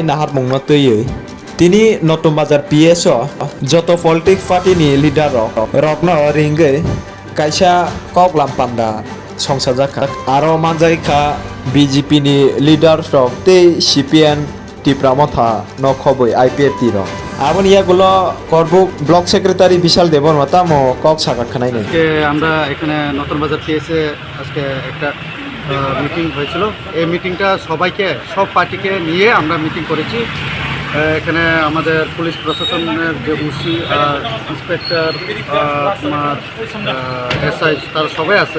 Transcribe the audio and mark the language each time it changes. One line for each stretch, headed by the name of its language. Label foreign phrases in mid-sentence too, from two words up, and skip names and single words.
Kok Borok: नाहार मुंनो तैयो तिनी नतुन बाजार PSO जतो पलिटिक पार्टी नि लिडार रकनो रिंगे कायसा कगलाम पान्डा संसार जाखा आरो मानजायखा BJP नि लिडार रक ते CPN टिप्रामथा नखबै IPFT रक আবনি ইয়াগুলো করবুক ব্লক সেক্রেটারি বিশাল দেবর মাতামো কক সাকাত খানাই নেই
Bangla: আজকে আমরা এখানে নতুন বাজার পিএসে আজকে একটা মিটিং হয়েছিল। এই মিটিংটা সব পার্টিকে নিয়ে আমরা মিটিং করেছি। এখানে আমাদের পুলিশ প্রশাসনের যে ওসি ইন্সপেক্টর তোমার SI তারা সবাই আছে।